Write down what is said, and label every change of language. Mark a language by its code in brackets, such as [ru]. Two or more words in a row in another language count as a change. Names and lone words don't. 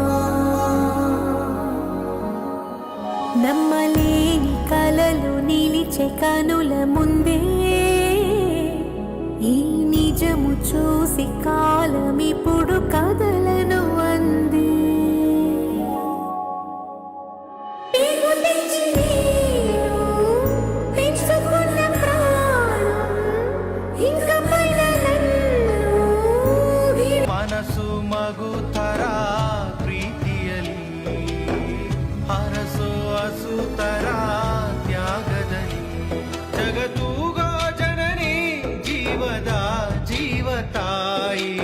[te] నమ్మలేని కలలు నిలిచే కనుల ముందే, ఈ నిజము చూసి కాలమిప్పుడు కదలను అంది. [kn] ಮನಸ್ಸು ಮಗುತರ ಪ್ರೀತಿಯಲಿ, ಹರಸು ಹಸುತರ ತ್ಯಾಗದಲ್ಲಿ, ಜಗತ್ತೂಗೋ ಜನನಿ ಜೀವದ ಜೀವತಾಯಿ.